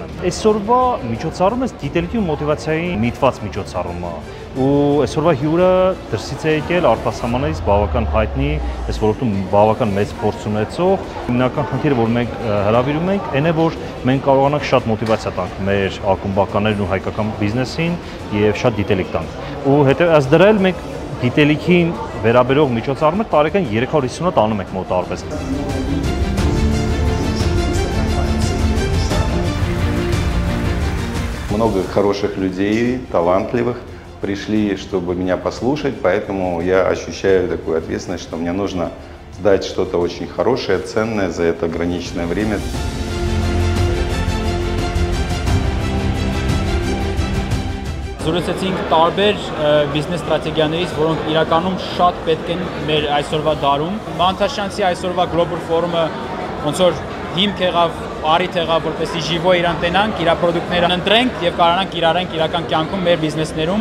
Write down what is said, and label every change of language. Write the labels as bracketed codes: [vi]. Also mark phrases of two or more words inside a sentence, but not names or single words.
[hy] է։ Այսօրվա միջոցառումը գիտելիքի ու մոտիվացիայի միտված միջոցառում է։ Ու այսօրվա հյուրը դրսից է եկել արտասահմանից բավական հայտնի, այս ոլորտում բավական մեծ փորձ ունեցող։ Հիմնական խնդիրը, որ մենք հրավիրում ենք, այն է, որ մենք կարողանանք շատ մոտիվացիա տանք մեր ակումբականներին ու հայկական բիզնեսին եւ շատ գիտելիք տանք։ Ու հետեւած դրել մենք գիտելիքին վերաբերող միջոցառումը տարեկան 350-ը տանում ենք մոտարպես։ [ru] Много хороших людей, талантливых, пришли, чтобы меня послушать, поэтому я ощущаю такую ответственность, что мне нужно дать что-то очень хорошее, ценное за это ограниченное время. [hy] Զրուցեցինք տարբեր բիզնես ստրատեգիաներից, որոնք իրականում շատ պետք են մեր այսօրվա դարում։ Մանթաշյանցի այսօրվա Global Forum-ը ոնց որ հիմք եղավ, առիթ եղավ, որպեսզի ժիվո իրան տենանք, իր պրոդուկտները ընտրենք եւ կարողանանք իրարենք իրական կյանքում մեր բիզնեսներում։